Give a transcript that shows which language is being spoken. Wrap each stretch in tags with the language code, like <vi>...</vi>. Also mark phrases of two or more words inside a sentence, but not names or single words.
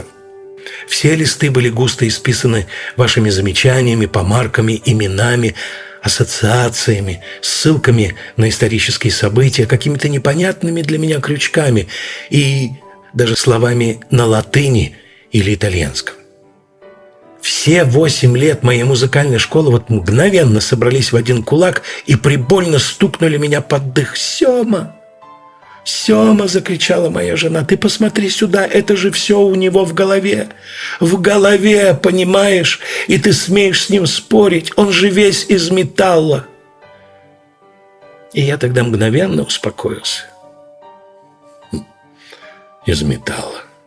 <ru>Все листы были густо исписаны вашими замечаниями, помарками, именами, ассоциациями, ссылками на исторические события, какими-то непонятными для меня крючками и даже словами на латыни или итальянском. Все 8 лет моей музыкальной школы вот мгновенно собрались в один кулак и прибольно стукнули меня под дых. Сема, «Сема!» — закричала моя жена. «Ты посмотри сюда, это же все у него в голове! В голове, понимаешь? И ты смеешь с ним спорить, он же весь из металла!» И я тогда мгновенно успокоился. Из металла.</ru>